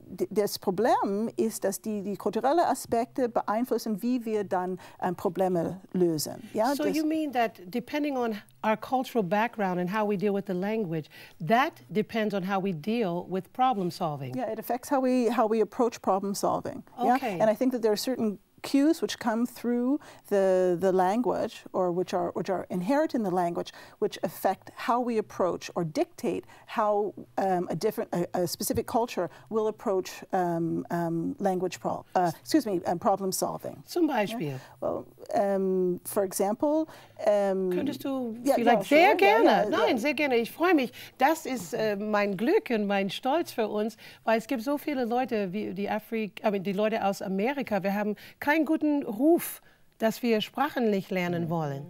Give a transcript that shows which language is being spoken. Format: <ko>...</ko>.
<de>das Problem ist, dass die kulturellen Aspekte beeinflussen, wie wir dann Probleme lösen. Ja,</de> <en>so you mean that depending on our cultural background and how we deal with the language, that depends on how we deal with problem solving? Yeah, it affects how we approach problem solving. Okay. Yeah? And I think that there are certain cues which come through the language, or which are inherent in the language, which affect how we approach or dictate how a specific culture will approach problem solving.</en> <de>Zum Beispiel?</de> <en>Yeah? Well, for example,</en> <de>könntest du vielleicht sehr gerne, nein, sehr gerne, ich freue mich. Das ist mein Glück und mein Stolz für uns, weil es gibt so viele Leute, wie die Leute aus Amerika, wir haben keinen guten Ruf, dass wir Sprachen nicht lernen wollen.</de>